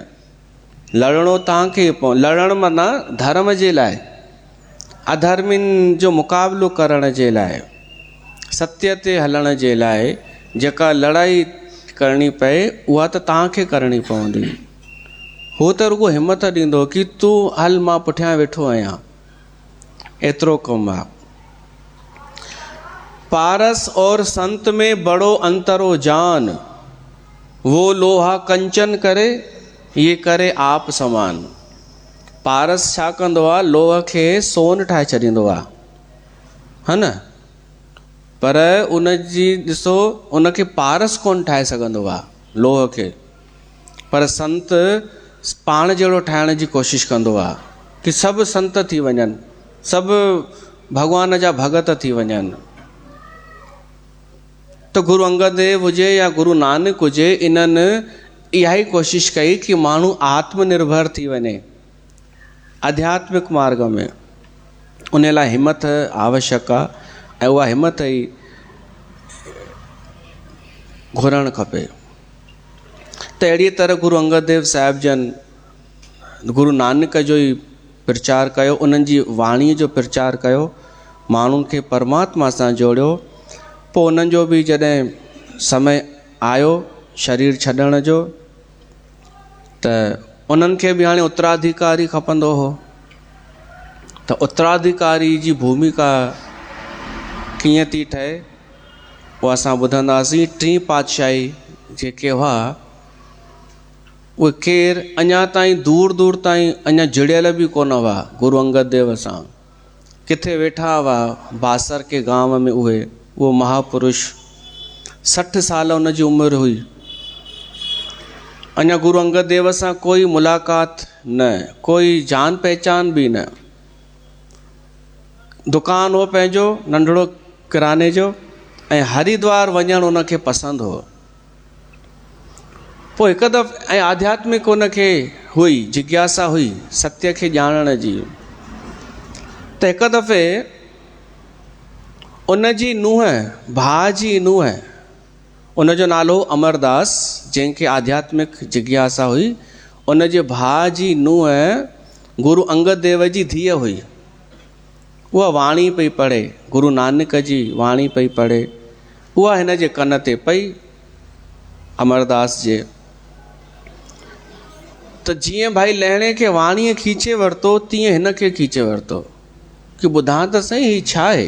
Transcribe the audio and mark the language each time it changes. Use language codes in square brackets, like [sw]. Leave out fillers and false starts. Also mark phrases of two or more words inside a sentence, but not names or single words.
[sd] लड़णो तव्हांखे लड़णु माना धर्म जे लाइ, अधर्मिन जो मुक़ाबिलो करण जे लाइ, सत्य ते हलण जे लाइ। जेका लड़ाई करणी पए उहा त तव्हांखे करणी पवंदी। हू त रुगो हिम्मत ॾींदो कि तूं हल, मां पुठियां वेठो आहियां। एतिरो कमु आहे। [hi] पारस और संत में बड़ो अंतरो जान, वो लोहा कंचन करे, ये करे आप समान। [sd] पारस छा कंदो आहे, लोह खे सोन ठाहे छॾींदो आहे, [hi] है न, [sd] पर उन जी ॾिसो उनखे पारस कोन ठाहे सघंदो आहे लोह खे, पर संत पाण जहिड़ो ठाहिण जी कोशिशि कंदो आहे कि सभु संत थी वञनि, सभु भॻवान जा भगत थी वञनि। तो गुरु अंगद देव हुजे या गुरु नानक हुजे, इन्हनि इहा ई कोशिशि कई कि माण्हू आत्मनिर्भर थी वञे आध्यात्मिक मार्ग में। उन लाइ हिमत आवश्यक आहे ऐं उहा हिमत ई घुरणु खपे। त अहिड़ी तरह गुरु अंगद देव साहिब जन गुरु नानक जो ई प्रचार कयो, उन्हनि जी वाणीअ जो प्रचार कयो, माण्हुनि खे परमात्मा सां जोड़ियो। पोइ उन्हनि जो बि जॾहिं समय आयो शरीर छॾण जो, त उन्हनि खे बि हाणे उत्तराधिकारी खपंदो हो। त उत्तराधिकारी जी भूमिका कीअं थी ठहे उहो असां ॿुधंदासीं। टीं पातशाही जेके हुआ उहे केरु अञा ताईं दूर दूर ताईं अञा जुड़ियल बि कोन हुआ गुरु अंगद देव सां। किथे वेठा हुआ बासर के [hi] गांव में, [sd] उहो महापुरुष 60 साल उन जी उमिरि हुई, अञा गुरु अंगद देव सां कोई मुलाक़ात न, कोई जान पहचान बि न। दुकानु हो पंहिंजो नंढड़ो किराने जो, ऐं हरिद्वार वञणु उनखे पसंदि हो। पोइ हिकु दफ़ो ऐं आध्यात्मिक उनखे हुई जिज्ञासा हुई सत्य खे ॼाणण जी। त हिकु दफ़े उन जी नुंहुं, भाउ जी नुंहुं, उनजो नालो अमरदास, जंहिंखे आध्यात्मिक जिज्ञासा हुई, उन जे भाउ जी नुंहुं गुरु अंगद देव जी धीअ हुई। उहा वाणी पई पढ़े, गुरु नानक जी वाणी पई पढ़े, उहा हिन जे कन ते पई अमरदास जे। त जीअं भाई लहणे खे वाणीअ खीचे वरितो, तीअं हिन खे खीचे वरितो कि ॿुधां त सही ही छा आहे।